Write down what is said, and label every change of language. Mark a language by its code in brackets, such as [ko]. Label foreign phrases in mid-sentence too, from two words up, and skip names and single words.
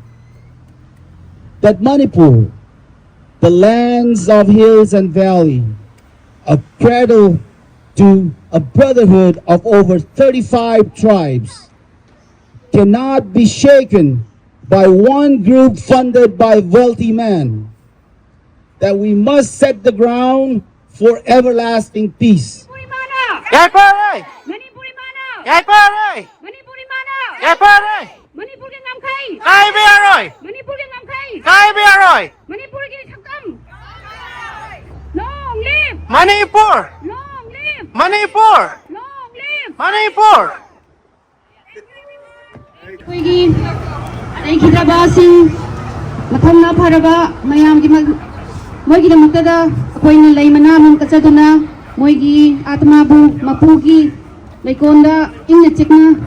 [en] That Manipur, the lands of hills and valley, a cradle to a brotherhood of over 35 tribes, cannot be shaken by one group funded by wealthy men. That we must set the ground for everlasting peace. [mni] Yay, pare! Yay, pare! Yay, pare! Manipur ke ngam khai Kai be aroy! Manipur ke ngam khai Kai be aroy! Manipur ke thakam [en] long live Manipur! long live Manipur! long live Manipur! [mni] koigi ai khidaba sing mathangna pharaba mayam gi moigi damakta da koina leimana mun kachaduna moigi atma bu mapu gi leikonda ingna chikna